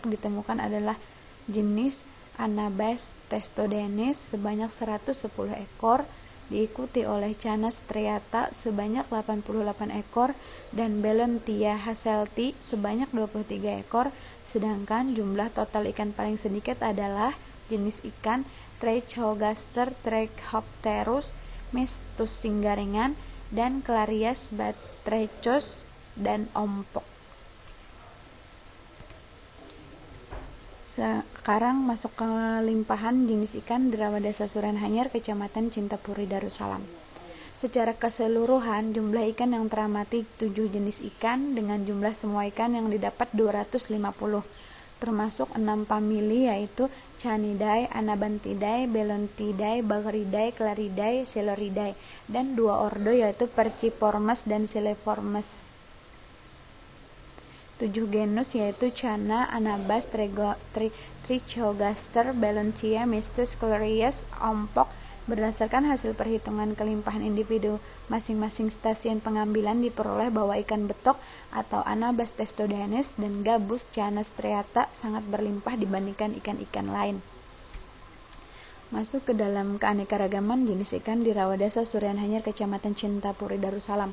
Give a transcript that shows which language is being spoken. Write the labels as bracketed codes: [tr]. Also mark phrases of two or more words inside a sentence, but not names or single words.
[id] ditemukan adalah jenis Anabas testodenis sebanyak 110 ekor, diikuti oleh Canas striata sebanyak 88 ekor dan Belentia hasselti sebanyak 23 ekor, sedangkan jumlah total ikan paling sedikit adalah jenis ikan Trichogaster trichopterus, Mistus singgaringan, dan Clarias batrechos dan ompok. Sekarang masuk ke limpahan jenis ikan di Rawa Desa Surian Hanyar, Kecamatan Cintapuri, Darussalam. Secara keseluruhan, jumlah ikan yang teramati 7 jenis ikan dengan jumlah semua ikan yang didapat 250, termasuk 6 famili, yaitu Canidae, Anabantidae, Belontidae, Bagridae, Claridae, Coeluridae, dan 2 ordo yaitu Perciformes dan Scyphiformes. 7 genus yaitu Cana, Anabas, Trichogaster, Belentia, Mistus, Clarias, ompok. Berdasarkan hasil perhitungan kelimpahan individu masing-masing stasiun pengambilan diperoleh bahwa ikan betok atau Anabas testodenis dan Gabus Canas striata sangat berlimpah dibandingkan ikan-ikan lain. Masuk ke dalam keanekaragaman jenis ikan di Rawa Desa Surian Hanyar, Kecamatan Cintapuri, Darussalam.